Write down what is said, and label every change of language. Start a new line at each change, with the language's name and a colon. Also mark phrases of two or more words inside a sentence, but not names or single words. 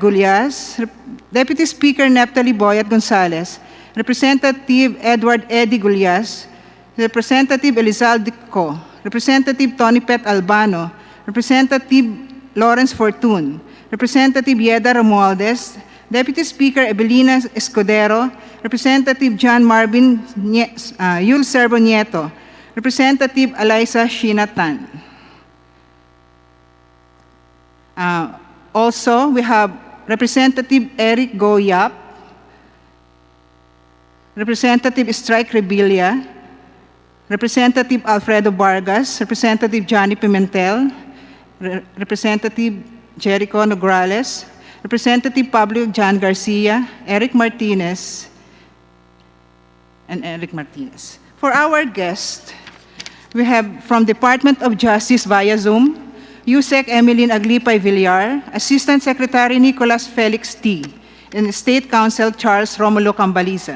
English: Gulyas, Deputy Speaker Neptali Boyat Gonzales, Representative Edward Eddie Gulyas, Representative Elizalde Co, Representative Tony Pet Albano, Representative Lawrence Fortun, Representative Yeda Romualdez, Deputy Speaker Evelina Escudero, Representative John Marvin Yul Servo Nieto, Representative Eliza Shinatan. Also, we have Representative Eric Goyap, Representative Strike Rebilla, Representative Alfredo Vargas, Representative Johnny Pimentel, Representative Jericho Nograles, Representative Pablo John Garcia, Eric Martinez, and Eric Martinez. For our guest, we have from Department of Justice via Zoom, USEC Emeline Aglipay Villar, Assistant Secretary Nicolas Felix T., and State Counsel Charles Romulo Cambaliza.